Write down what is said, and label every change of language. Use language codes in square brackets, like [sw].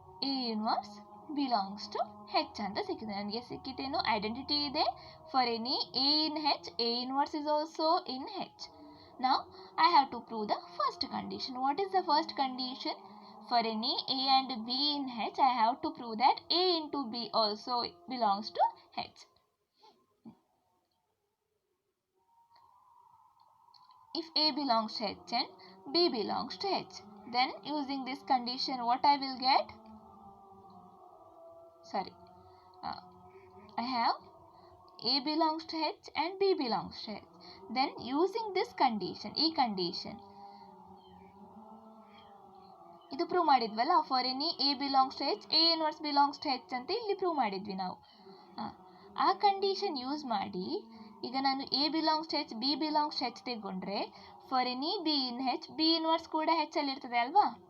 [en] A inverse belongs to H [kn] ಅಂತ ಸಿಕ್ಕಿದೆ. ನನಗೆ ಸಿಕ್ಕಿತೇನು? ಐಡೆಂಟಿಟಿ ಇದೆ. [en] For any A in H, A inverse is also in H. Now I have to prove the first condition. What is the first condition? For any A and B in H, I have to prove that A into B also belongs to H. If A belongs to H and B belongs to H, then using this condition what I will get? sorry, I have A belongs to H and B belongs to H. Then using this condition, ಈ condition, [kn] ಇದು prove ಮಾಡಿದ್ವಲ್ಲ, [en] for any A belongs to H, A inverse belongs to H [kn] ಅಂತ ಇಲ್ಲಿ prove ಮಾಡಿದ್ವಿ ನಾವು. ಆ condition use ಮಾಡಿ ಈಗ ನಾನು [en] A belongs to H, B belongs to H [kn] ತೆಗೊಂಡ್ರೆ [en] for any B in H, B inverse [kn] ಕೂಡ H ಅಲ್ಲಿ ಇರ್ತದೆ ಅಲ್ವಾ.